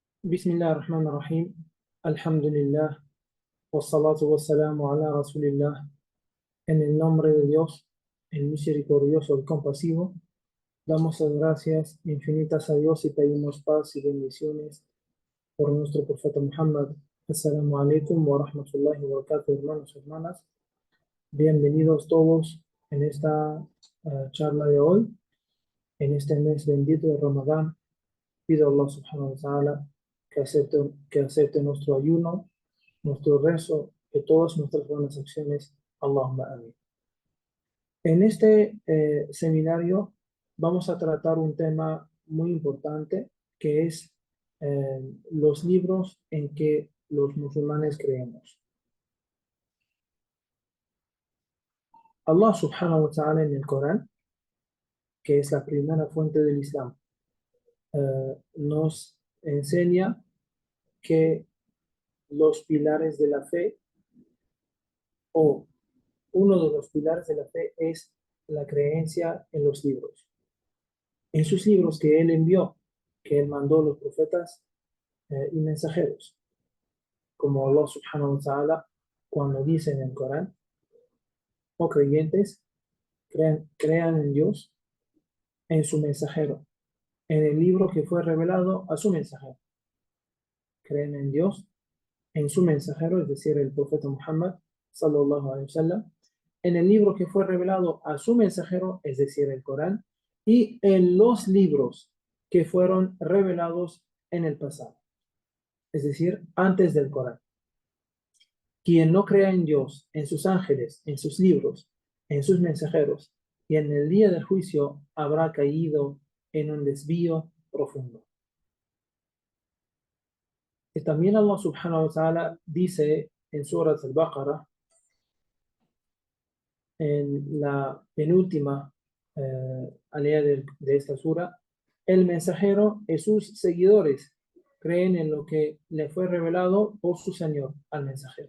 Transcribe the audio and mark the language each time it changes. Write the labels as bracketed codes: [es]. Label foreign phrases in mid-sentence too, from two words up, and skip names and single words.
[ar] Bismillahirrahmanirrahim. Alhamdulillah. والصلاة والسلام على رسول الله. [es] En el nombre de Dios, el misericordioso, el compasivo, damos las gracias infinitas a Dios y pedimos paz y bendiciones por nuestro profeta Muhammad. [ar] السلام عليكم ورحمة الله وبركاته, [es] hermanos y hermanas. Bienvenidos todos en esta charla de hoy, en este mes bendito de Ramadán. Pido a [ar] الله سبحانه وتعالى [es] que acepte nuestro ayuno, nuestro rezo, de todas nuestras buenas acciones. [ar] اللهم آمين. [es] En este seminario vamos a tratar un tema muy importante que es los libros en que los musulmanes creemos. [ar] الله سبحانه وتعالى [es] en el Corán, que es la primera fuente del Islam, nos enseña que los pilares de la fe, o uno de los pilares de la fe, es la creencia en los libros. En sus libros que Él envió, que Él mandó los profetas y mensajeros. Como [ar] الله سبحانه وتعالى, [es] cuando dice en el Corán: oh creyentes, crean en Dios, en su mensajero, en el libro que fue revelado a su mensajero. Creen en Dios, en su mensajero, es decir, el profeta Muhammad [ar] صلى الله عليه وسلم, [es] en el libro que fue revelado a su mensajero, es decir, el Corán, y en los libros que fueron revelados en el pasado, es decir, antes del Corán. Quien no crea en Dios, en sus ángeles, en sus libros, en sus mensajeros, y en el día del juicio habrá caído en un desvío profundo. Y también [ar] الله سبحانه وتعالى [es] dice en Surat al-Baqarah, en la penúltima alea de esta sura: el mensajero y sus seguidores creen en lo que le fue revelado por su Señor al mensajero.